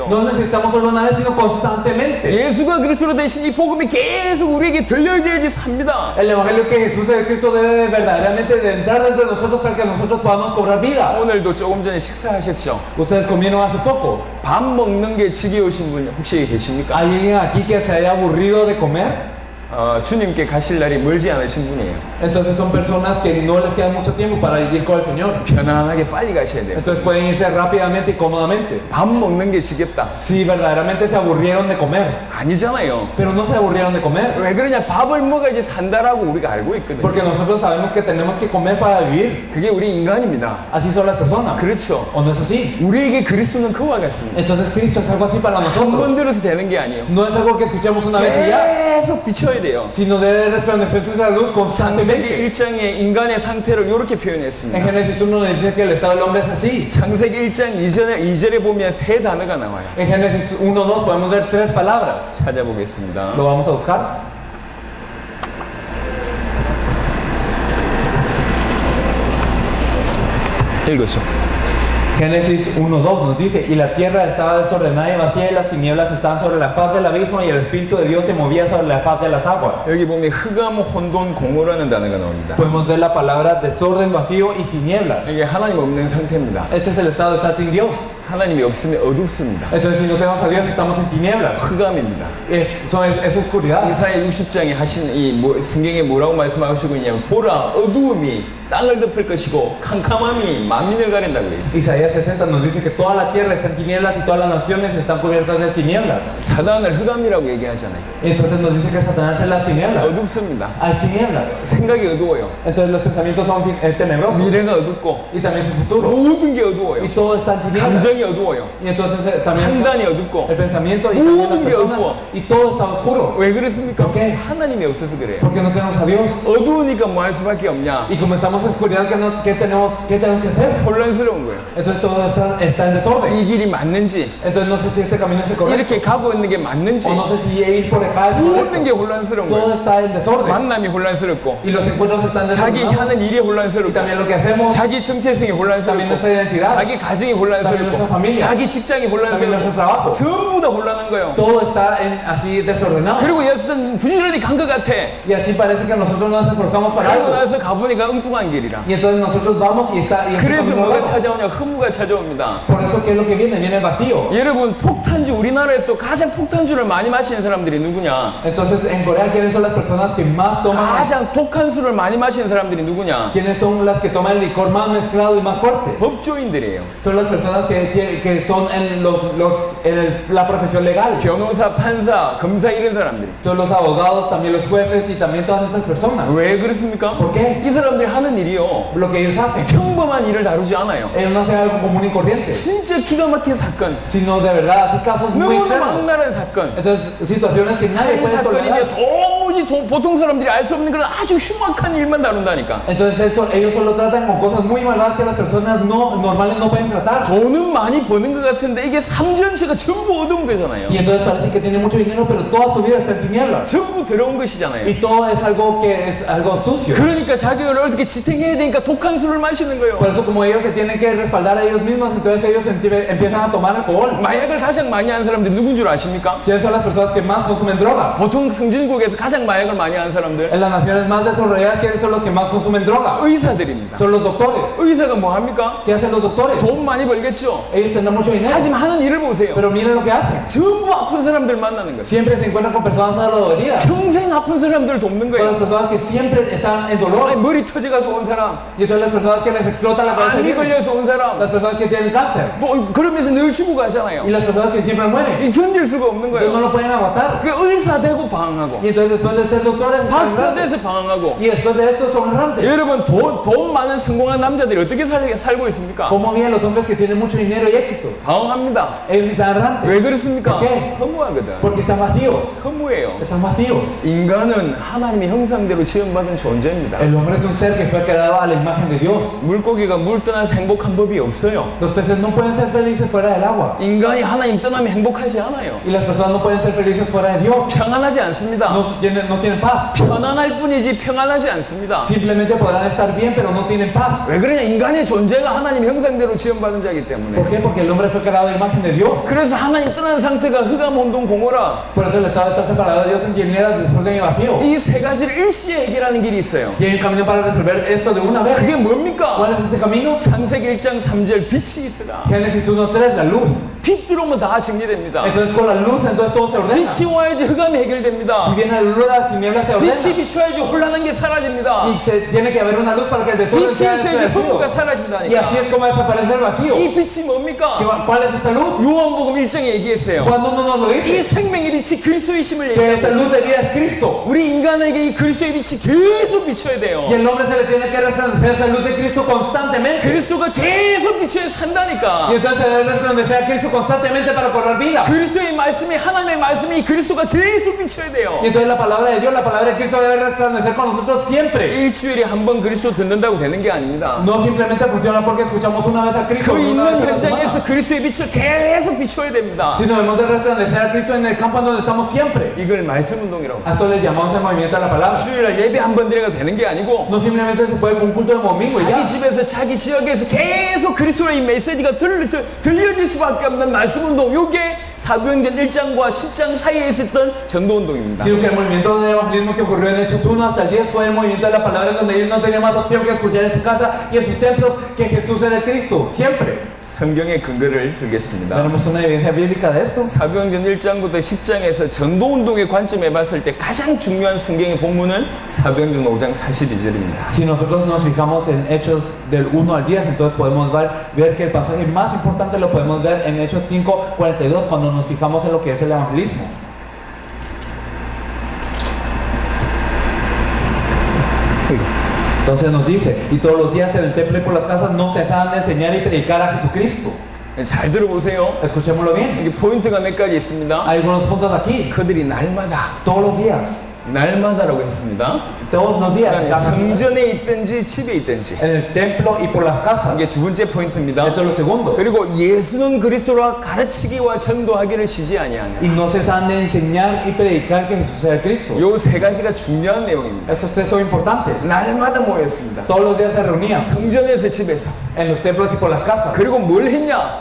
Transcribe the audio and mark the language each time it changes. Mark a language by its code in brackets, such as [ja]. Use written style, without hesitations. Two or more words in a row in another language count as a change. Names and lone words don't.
[es] No necesitamos solo una vez, sino constantemente. [ko] 예수가 그리스도로 되신 이 복음이 계속 우리에게 들려져야지 삽니다. [es] El evangelio que Jesús es el Cristo debe verdaderamente de entrar dentro de nosotros para que nosotros podamos cobrar vida. [ko] 오늘도 조금 전에 식사하셨죠? [es] Ustedes comieron hace poco. [ko] 밥 먹는 게 지겨우신 분 혹시 계십니까? [es] ¿Hay alguien aquí que se haya aburrido de comer? [ko] 주님께 가실 날이 멀지 않으신 분이에요. [es] Entonces son personas que no les queda mucho tiempo para ir con el Señor. [ko] 편안하게 빨리 가셔야 돼요. [es] Entonces pueden irse rápidamente y cómodamente. [ko] 밥 먹는 게 지겹다. [es] Si verdaderamente se aburrieron de comer. [ko] 아니잖아요. [es] Pero no se aburrieron de comer. [ko] 왜 그러냐? 밥을 먹어야지 산다라고 우리가 알고 있거든요. [es] Porque nosotros sabemos que tenemos que comer para vivir. [ko] 그게 우리 인간입니다. [es] Así son las personas. [ko] 그렇죠. [es] ¿O no es así? [ko] 우리에게 그리스도는 그와 같습니다. [es] Entonces Cristo es algo así para [ko] 한 [es] nosotros. [ko] 번 들어서 되는 게 아니에요. [es] No es algo que escuchemos una vez y ya. [ko] 계속 비춰야 돼요. [es] Sino debe resplandecerse esa luz [ko] 창세기 [es] constantemente. [ko] 1장의 인간의 상태를 이렇게 [es] En [ko] 표현했습니다. [es] Génesis 1 nos dice que el estado del hombre es así. [ko] 창세기 1장 2절에 보면 세 단어가 나와요. [es] En Génesis 1:2 podemos ver 3 palabras. [ko] 찾아보겠습니다. [es] Lo vamos a buscar. [ko] 읽으시죠. [es] Génesis 1:2 nos dice, y la tierra estaba desordenada y vacía y las tinieblas estaban sobre la faz del abismo y el Espíritu de Dios se movía sobre la faz de las aguas. [ko] 여기 보면 흑암, 혼돈, 공허라는 단어가 나옵니다. [es] Podemos ver la palabra desorden, vacío y tinieblas. [ko] 이게 하나님 없는 상태입니다. [es] Ese es el estado de estar sin Dios. [ko] 하나님이 없으면 어둡습니다. [es] Entonces si no tenemos a Dios estamos en tinieblas. [ko] 흑암입니다. [es] Es oscuridad. [ko] 이사야 60장에 하신 성경에 뭐라고 말씀하시고 있냐면 보라 어두움이 땅을 덮을 것이고 캄캄함이 만민을 가린다고 되어 있습니다. [es] Isaías 60 nos dice que toda la tierra está en tinieblas y todas las naciones están cubiertas de tinieblas. [ko] 사단을 흑암이라고 얘기하잖아요. [es] Entonces nos dice que Satanás es las tinieblas. [ko] 어둡습니다. [es] Hay tinieblas. [ko] 생각이 어두워요. [es] Entonces los pensamientos son tenebrosos. [ko] 미래가 어둡고 [es] Y también su futuro. [ko] 모든 게 어두워요. [es] Y todo está en tinieblas. [ko] 감정이 어두워요. [es] Y entonces también [ko] 판단이 어둡고 [es] el pensamiento y también las [ko] 모든 게 [es] personas. [ko] 어두워. [es] Y todo está oscuro. [ko] 왜 그렇습니까? [es] ¿Por qué? [ko] 하나님이 없어서 그래요. [es] Porque no tenemos a Dios. [ko] 어두우니까 뭐 할 su밖에 없냐? [es] Y como estamos en oscuridad, ¿qué tenemos que hacer? [ko] 혼란스러운 거예요. [es] Entonces todo está en desorden. [ko] 이 길이 맞는지 [es] Entonces no sé si este camino es el correcto. [ko] 이렇게 가고 있는 게 맞는지 [es] O no sé si ir por acá es [ko] 모든 게 [es] correcto. [ko] 혼란스러운 [es] Todo [ko] 거예요. [es] está en desorden. [ko] 만남이 혼란스럽고 [es] Y los encuentros están [ko] 자기 [es] desordenados. [ko] 하는 일이 [es] Y [ko] 혼란스럽고 [es] también lo que hacemos, [ko] 자기 정체성이 [es] también [ko] 혼란스럽고 [es] nuestra identidad, [ko] 자기 가정이 [es] también nuestra [ko] 혼란스럽고 [es] familia, [ko] 자기 직장이 [es] también nuestro [ko] 혼란스럽고 [es] trabajo. [ko] 전부 다 혼란한 거예요. [es] Todo está así desordenado. [ko] 그리고 예수는 부지런히 간 것 같아. [es] Y así parece que nosotros nos esforzamos para [ko] 그러고 [es] algo. [ko] 나서 가보니까 엉뚱한 험한 길이라. [es] Y entonces nosotros vamos y está y ese [ko] 그래서 [es] camino [ko] 뭐가 [es] abajo. [ko] 찾아오냐? 허무가 찾아옵니다. [es] Por eso qué es lo que viene, viene el vacío. [ko] 여러분 폭탄주 우리나라에서도 가장 폭탄주를 많이 마시는 사람들이 누구냐? [es] Entonces en Corea quiénes son las personas que más toman, [ko] 가장 독한 술을 많이 마시는 사람들이 누구냐? [es] quiénes son las que toman el licor más mezclado y más fuerte. [ko] 법조인들이에요. [es] Son las personas que son en la profesión legal. [ko] 변호사, 판사, 검사 이런 사람들이. [es] Son los abogados, también los jueces y también todas estas personas. [ko] 왜 그렇습니까? [es] ¿Por qué? [ko] 이 사람들이 하는 일이요. [es] Lo que ellos hacen. [ko] 평범한 일을 다루지 않아요. [es] Ellos no hacen algo común y corriente, [ko] 진짜 기가 막힌 사건, [es] sino de verdad hacen casos muy [ko] 너무나 [es] extremos. [ko] 막나란 사건, [es] Entonces, situaciones que nadie [ko] 살인 [es] puede tolerar. [ko] 사건이며 도무지 보통 사람들이 알 수 없는 그런 아주 흉악한 일만 다룬다니까. [es] Entonces, ellos solo tratan con cosas muy malvadas que las personas normales no pueden tratar. [ko] 돈은 많이 버는 것 같은데 이게 3전체가 전부 어두운 거잖아요. [es] Y entonces parece que tiene mucho dinero, pero toda su vida está en tinieblas. [ko] 전부 더러운 것이잖아요. [es] Y todo es algo que es algo sucio. [ko] 그러니까 자기를 어떻게 지탱해야 되니까 독한 술을 마시는 거예요. [es] Por eso, como ellos se tienen que respaldar a ellos mismos, entonces ellos empiezan a tomar alcohol. [ko] 마약을 가장 많이 하는 사람들이 누군 줄 아십니까? [es] ¿Quiénes son las personas que más consumen droga? [ko] 보통 선진국에서 가장 마약을 많이 하는 사람들 [es] En las naciones más desarrolladas, ¿quiénes son los que más consumen droga? [ko] 의사들입니다. [es] Son los doctores. [ko] 의사가 뭐 합니까? [es] ¿Qué hacen los doctores? [ko] 돈 많이 벌겠죠. [es] Ellos tendrán mucho dinero, [ko] 하지만 하는 일을 보세요. [es] pero miren lo que hacen. [ko] 전부 아픈 사람들 만나는 거예요. [es] Siempre se encuentran con personas doloridas, [ko] 평생 아픈 사람들 돕는 [es] con las [ko] 거예요. [es] personas que siempre están en dolor. [ko] 아니, 머리 터져가지고 온 사람, [es] Y entonces las personas que les explota la cabeza, [ko] 암이 걸려서 온 사람, [es] las personas que tienen cáncer [ko] 뭐 그러면서 늘 죽고 가잖아요. [es] y las personas que siempre mueren. [ko] 이 견딜 수가 없는 [es] Entonces no [ko] 거예요. [es] lo pueden aguantar. [ko] 그 의사 되고 방황하고, [es] Y entonces después de ser doctores, están [ko] 박사 [es] errantes. [ko] 돼서 방황하고. [es] Y después de esto son errantes. [ko] 여러분 돈 많은 성공한 남자들이 어떻게 살고 있습니까? [es] ¿Cómo viven los hombres que tienen mucho dinero y éxito? [ko] 방황합니다. [es] Ellos están errantes. [ko] 왜 그렇습니까? [es] ¿Por qué? [ko] 허무하거든. [es] Porque están vacíos. [ko] 허무해요. [es] Están vacíos. [ko] 인간은 하나님의 형상대로 지음받은 존재입니다. [es] El hombre es un ser que fue creado a la imagen de Dios. [ko] 물고기가 물 떠나서 행복한 법이 없어요. [es] Los peces no pueden ser felices fuera del agua. [ko] 인간이 하나님 떠나면 행복하지 않아요. [es] Y las personas no pueden ser felices fuera de Dios. [ko] 평안하지 않습니다. [es] No tienen paz. [ko] 편안할 뿐이지 평안하지 않습니다. [es] Simplemente podrán estar bien, pero no tienen paz. [ko] 왜 그러냐? 인간의 존재가 하나님 형상대로 지음받은 자이기 때문에. [es] ¿Por qué? Porque el hombre fue creado a la imagen de Dios. [ko] 그래서 하나님 떠난 상태가 흑암 혼돈 공허라. [es] Por eso el estado está separado de Dios en tinieblas después de mi vacío. [ko] 이 세 가지를 일시에 해결하는 길이 있어요. [es] Y hay un camino para resolver esto de una vez. [ko] 그게 뭡니까? [es] ¿Cuál es este camino? [ko] 창세기 1장 3절 빛이 있으라. [es] Génesis 1:3, la luz. [ko] 빛 들어오면 다 정리됩니다. [es] Entonces con la luz, entonces todo se ordena. [ko] 빛이 와야지 흑암이 해결됩니다. [es] Si viene la luz, las tinieblas se [ko] 빛이 [es] ordenan. [ko] 비춰야지 혼란한 게 사라집니다. [es] Y tiene que haber una luz para que el desorden [ko] 빛이 [es] sea [ko] 있어야지 허무가 [es] desaparecido. Y [ko] 사라진다니까. [es] así es como desaparece el vacío. [ko] 이 빛이 뭡니까? [es] ¿Cuál es esta luz? [ko] 요한복음 1장에 얘기했어요. [es] Cuando uno nos lo [ko] 이 [es] dice, [ko] 생명의 빛이 그리스도이심을 [es] que esta [ko] 얘기해요. [es] luz de vida es Cristo. [ko] 우리 인간에게 이 그리스도의 빛이 계속 비춰야 돼요. [es] Y el hombre se le tiene que resplandecer esa luz de Cristo constantemente. [ko] 그리스도가 계속 비춰야 산다니까. [es] Y entonces se debe resplandecer a Cristo constantemente para cobrar vida. [ko] 그리스도의 말씀이 하나님의 말씀이 그리스도가 계속 비춰야 돼요. [es] Y entonces la palabra de Dios, la palabra de Cristo debe resplandecer con nosotros siempre. [ko] 일주일에 한 번 그리스도 듣는다고 되는 게 아닙니다. [es] No simplemente funciona porque escuchamos una vez a Cristo, [ko] 그 [es] una [ko] 있는 [es] vez a la [ko] 현장에서 [es] semana, [ko] 그리스도의 빛을 계속 비춰야 됩니다. [es] sino debemos de resplandecer a Cristo en el campo en donde estamos siempre. [ko] 이걸 말씀 운동이라고. [es] A esto le llamamos el movimiento de la palabra. [ko] 주일날 예배 한 번 드려가 되는 게 아니고 [es] No simplemente se puede con un culto de domingo y [ko] 자기 [es] ya, [ko] 집에서 자기 지역에서 계속 그리스도의 이 메시지가 들려질 수밖에 없는 말씀 운동. 요게 사도행전 1장과 10장 사이에 있었던 전도 운동입니다. [es] sino que el movimiento de evangelismo que ocurrió en Hechos 1 hasta el 10 fue el movimiento de la palabra en donde ellos no tenían más opción que escuchar en su casa y en sus templos que Jesús era el Cristo, siempre. [ko] 성경의 근거를 들겠습니다. [es] Tenemos una evidencia bíblica de esto. [ko] 사도행전 1장부터 10장에서 전도운동의 관점에 봤을 때 가장 중요한 성경의 본문은 사도행전 5장 42절입니다. [es] Si nosotros nos fijamos en Hechos del 1 al 10, entonces podemos ver que el pasaje más importante lo podemos ver en Hechos 5:42 cuando nos fijamos en lo que es el evangelismo. Entonces nos dice, y todos los días en el templo y por las casas no cesaban de enseñar y predicar a Jesucristo. [ko] 잘 들어보세요. [es] Escuchémoslo bien. [ko] 이게 포인트가 몇 가지 있습니다. [es] Hay algunos puntos aquí. [ko] 그들이 날마다, [es] Todos los días. [ko] 날마다라고 했습니다. [es] Todos los días. [ko] 그러니까 성전에 있든지 집에 있든지. [es] En el templo y por las casas. [ko] 이게 두 번째 포인트입니다. [es] Eso es lo segundo. [ko] 그리고 예수는 그리스도라 가르치기와 전도하기를 쉬지 아니하냐. [es] Y no cesan de enseñar y predicar que Jesús es el Cristo. [ko] 요 세 가지가 중요한 내용입니다. [es] Estos tres son importantes. [ko] 날마다 모였습니다. [es] Todos los días se reunían [ko] 성전에서 집에서. [es] en los templos y por las casas. [ko] 그리고 뭘 했냐?